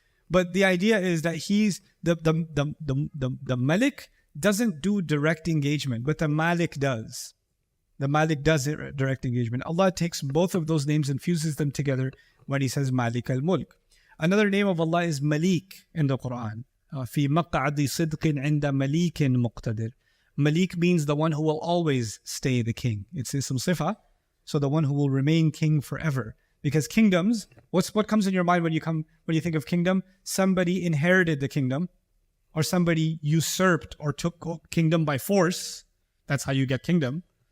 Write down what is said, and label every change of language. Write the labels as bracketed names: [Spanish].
[English] But the idea is that he's the Malik doesn't do direct engagement, but the Malik does. The Malik does direct engagement. Allah takes both of those names and fuses them together when He says Malik al-Mulk. Another name of Allah is Malik in the Quran. [Arabic] في مقعد صدق عند مليك مقتدر. [English] Malik means the one who will always stay the king. It's some sifa, so the one who will remain king forever. Because kingdoms, what comes in your mind when you think of kingdom? Somebody inherited the kingdom, or somebody usurped or took kingdom by force. That's how you get kingdom.